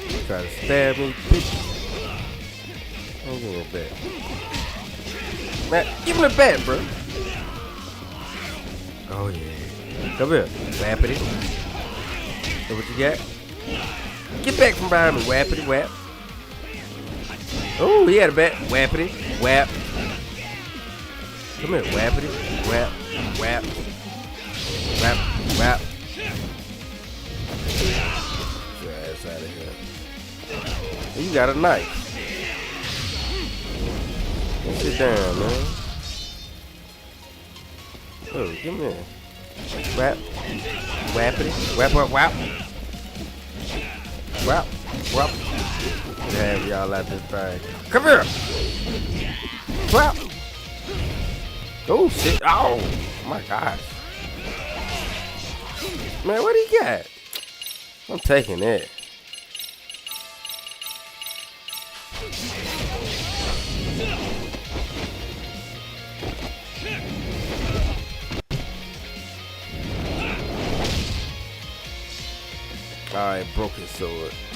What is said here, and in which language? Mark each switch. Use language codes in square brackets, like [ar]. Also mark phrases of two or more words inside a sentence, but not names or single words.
[en] Try to stab me, bitch. Don't give me a bat. Man, give me the bat, bro. Oh, yeah. Come here, Wappity. So what you got? Get back from behind me, Wappity, wap. Oh, he had a bat. Wappity, wap. Come here, Wappity, wap, wap. Wap, wap. Get your ass out of here. You got a knife. Sit down, man. Oh, give me a wap, wappity, wap, wap, wap, wap, wap. Have y'all out this thing. Come here. Wap. Oh shit! Oh my gosh, man, what do you got? I'm taking it. Alright, broke his sword.